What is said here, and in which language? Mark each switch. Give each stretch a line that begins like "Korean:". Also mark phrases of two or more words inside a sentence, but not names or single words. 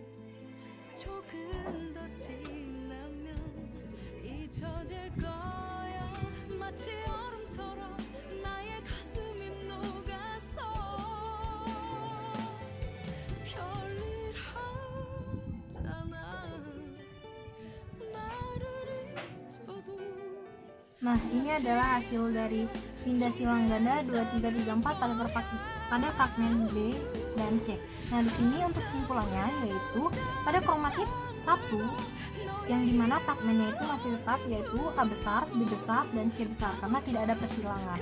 Korean: 조금 더 지나면 잊혀질 거야. 마치 얼음처럼 나의 가슴이 녹았어. 별일 없잖아.
Indonesian: Nah, ini adalah hasil dari pindah silang ganda 2334 pada fragmen B dan C. Nah, di sini untuk kesimpulannya yaitu pada kromatid 1 yang dimana fragmennya itu masih tetap yaitu A besar, B besar, dan C besar karena tidak ada persilangan.